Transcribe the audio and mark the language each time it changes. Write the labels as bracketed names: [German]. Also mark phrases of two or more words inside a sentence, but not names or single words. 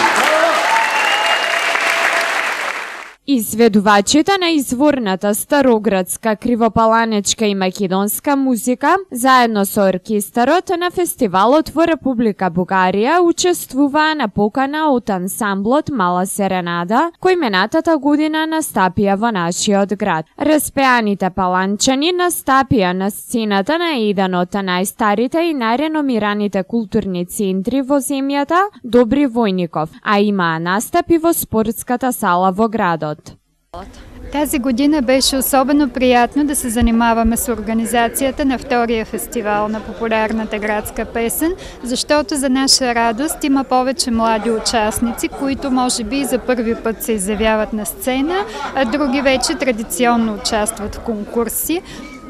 [Macedonian] Изведувачите на изворната староградска, кривопаланечка и македонска музика, заедно со оркестарот на фестивалот во Република Бугарија, учествуваа на покана од ансамблот Мала Серенада, кој минатата година настапија во нашиот град. Распеаните Паланчани настапија на сцената на еден од најстарите и најреномираните културни центри во земјата, Добри Војников, а имаа настапи во спортската сала во градот. [Bulgarian] Тази година беше особено приятно да се занимаваме с организацията на втория фестивал на популярната градска песен, защото за наша радост има повече млади участници, които може би за първи път се изявяват на сцена, а други вече традиционно участват в конкурси.